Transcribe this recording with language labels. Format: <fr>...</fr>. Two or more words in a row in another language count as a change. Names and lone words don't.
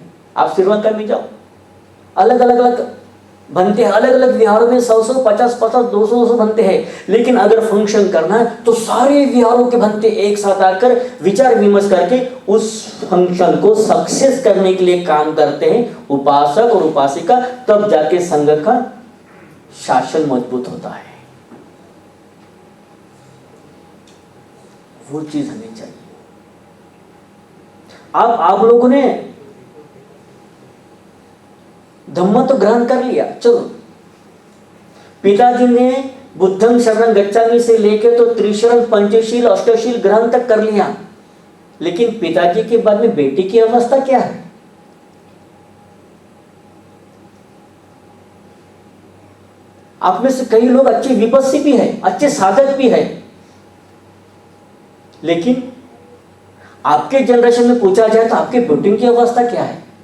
<hi>आप श्रीलंका में जाओ, अलग अलग बनते हैं, अलग अलग विहारों में 100 50 200 बनते हैं, लेकिन अगर फंक्शन करना है तो सारे विहारों के बनते एक साथ आकर विचार विमर्श करके उस फंक्शन को सक्सेस करने के लिए काम करते हैं उपासक और उपासिका, तब जाके संघ का शासन मजबूत होता है। वो चीज हमें चाहिए। आप लोगों ने धम्म तो ग्रहण कर लिया, चलो। पिताजी ने</hi> <pi>बुद्धं शरणं गच्छामि</pi> <hi>से लेके तो त्रिशरण, पंचशील, अष्टशील ग्रहण तक कर लिया, लेकिन पिताजी के बाद में बेटी की अवस्था क्या है? आप में से कई लोग अच्छे विपस्सी भी है, अच्छे साधक भी है, लेकिन आपके जनरेशन में पूछा जाए तो आपके बेटी की अवस्था क्या है?</hi>